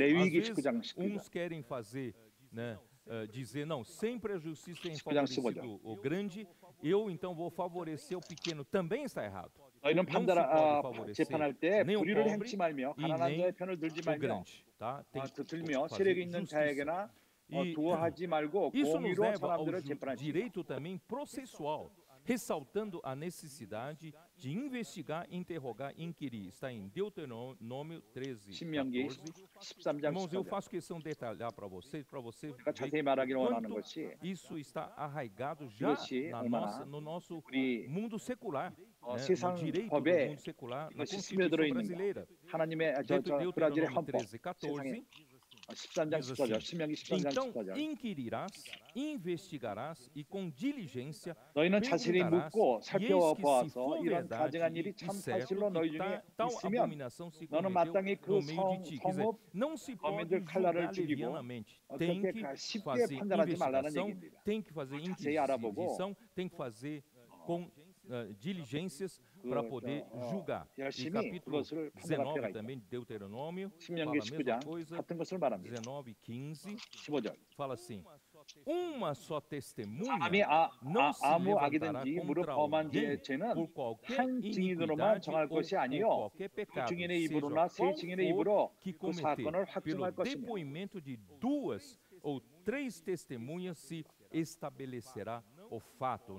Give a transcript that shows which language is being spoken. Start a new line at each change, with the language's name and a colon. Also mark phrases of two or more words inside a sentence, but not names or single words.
Portuguese: Às vezes, uns querem fazer, né, dizer, não, sempre a justiça tem favorecido o grande, eu então vou favorecer o pequeno. Também está errado.
Korean: 너희는 재판할 때 불의를 행치 말며 가난한 자의 편을 들지 말며 들며 세력 있는 자에게나 두어하지 말고 공의로 사람들을 재판하지.
Portuguese: Direito também processual, ressaltando a necessidade de investigar, interrogar, inquirir. Está em Deuteronômio 13, 14. Irmãos, eu faço questão de detalhar para você ver quanto isso está arraigado já no nosso mundo secular, no direito do mundo secular, na Constituição brasileira. Deuteronômio 13, 14. Então inquirirás, investigarás e com diligência
Korean: 너희는 자세히 묻고 살펴보아서 이런 가증한 일이 참 사실로 너희 중에 있으면 너는 마땅히 그 성읍 거민들 칼날을 죽이고 어떻게 쉽게 판단하지 말라는 얘기입니다.
Portuguese: tem que fazer inquisição, tem que fazer com diligências para poder julgar. E capítulo 19 também de Deuteronômio fala a mesma coisa, 19, 15, fala assim, uma só testemunha não se levantará contra alguém por qualquer iniquidade ou qualquer pecado, seja qual for que cometer, pelo depoimento de 2 ou 3 testemunhas se estabelecerá o fato.